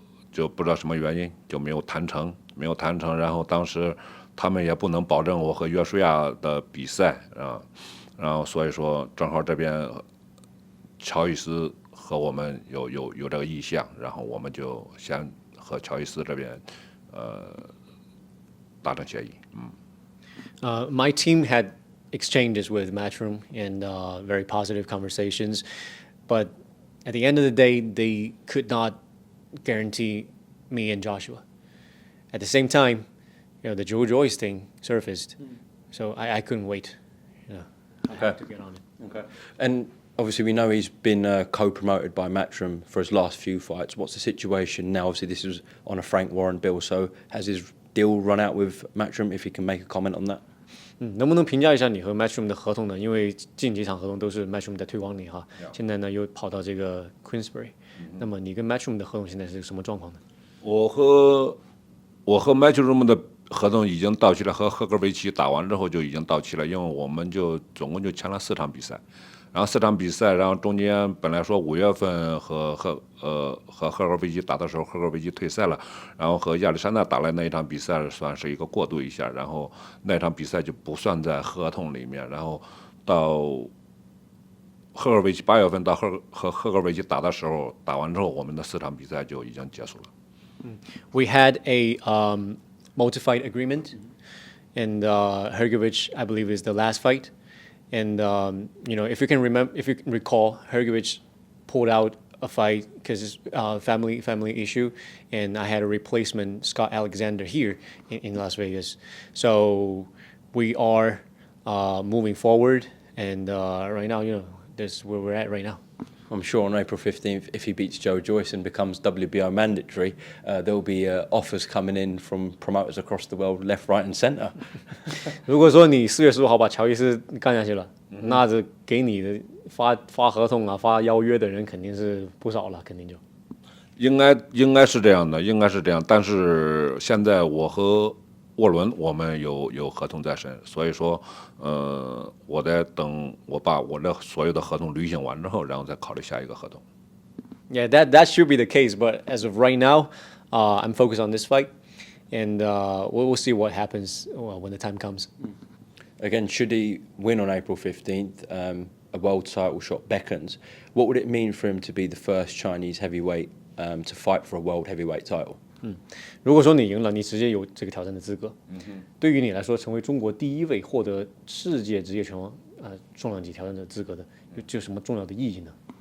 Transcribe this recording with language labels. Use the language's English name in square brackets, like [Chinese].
[Chinese] 就不知道什么原因就没有谈成，然后当时他们也不能保证我和约书亚的比赛啊，然后所以说正好这边乔伊斯和我们有这个意向，然后我们就先和乔伊斯这边达成协议。 [English] My team had exchanges with Matchroom and very positive conversations, but at the end of the day, they could not guarantee me and Joshua. At the same time, the Joe Joyce thing surfaced, so I couldn't wait. I had to get on it. Okay. And obviously we know he's been co-promoted by Matchroom for his last few fights. What's the situation now? Obviously this was on a Frank Warren bill, so has his deal run out with Matchroom? If you can make a comment on that. [Chinese] 能不能评价一下你和 Matchroom 的合同呢？因为近几场合同都是 Matchroom 在推广你哈，现在呢又跑到这个 Queensbury，那么你跟 Matchroom 的合同现在是什么状况呢？我和 Matchroom 的合同已经到期了，和赫格维奇打完之后就已经到期了，因为我们总共就签了4场比赛，然后4场比赛，然后中间本来说5月份和赫格维奇打的时候，赫格维奇退赛了，然后和亚历山大打了那一场比赛算是一个过渡一下，然后那场比赛就不算在合同里面，然后到赫格维奇8月份到和赫格维奇打的时候，打完之后我们的4场比赛就已经结束了。 [English] We had a multi-fight agreement, and Hrgovic, I believe, is the last fight. And if you can recall, Hrgovic pulled out a fight because family issue, and I had a replacement, Scott Alexander, here in Las Vegas. So we are moving forward, and right now, this is where we're at right now. I'm sure on April 15th, if he beats Joe Joyce and becomes WBO mandatory, there'll be offers coming in from promoters across the world, left, right, and centre. [Chinese] 如果说你4月15号把乔伊斯干下去了，那这给你的发合同啊、发邀约的人肯定是不少了，肯定就。应该是这样的，应该是这样。但是现在我和沃伦我们有合同在身，所以说，我在等我把我的所有的合同履行完之后，然后再考虑下一个合同。 [English] Yeah, that should be the case, but as of right now, I'm focused on this fight, and we'll see what happens when the time comes. Again, should he win on April 15th, a world title shot beckons. What would it mean for him to be the first Chinese heavyweight to fight for a world heavyweight title? [Chinese] 如果说你赢了，你直接有这个挑战的资格。对于你来说，成为中国第一位获得世界职业拳王重量级挑战者资格的，有什么重要的意义呢？